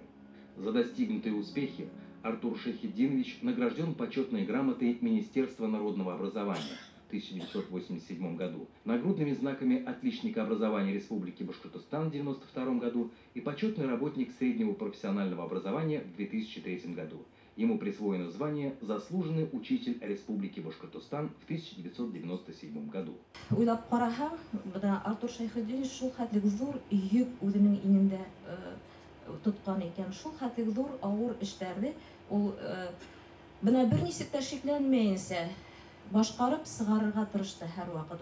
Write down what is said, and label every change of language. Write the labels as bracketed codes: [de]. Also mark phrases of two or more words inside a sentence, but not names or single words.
[ru] За достигнутые успехи Артур Шайхетдинович награжден почетной грамотой Министерства народного образования в 1987 году, нагрудными знаками отличника образования Республики Башкортостан в 1992 году и почетный работник среднего профессионального образования в 2003 году. Ему присвоено звание «Заслуженный учитель Республики Башкортостан» в 1997 году. [tt] Уйлап караһаң, бына Артур Шайхетдинович шул хәтлек зур йөк үзенең иңендә тоткан икән. Шул хәтлек зур авыр эшләрне ул бына берничек тә шикләнмәенсә башкарып сыгарырга тырышты һәр вакыт.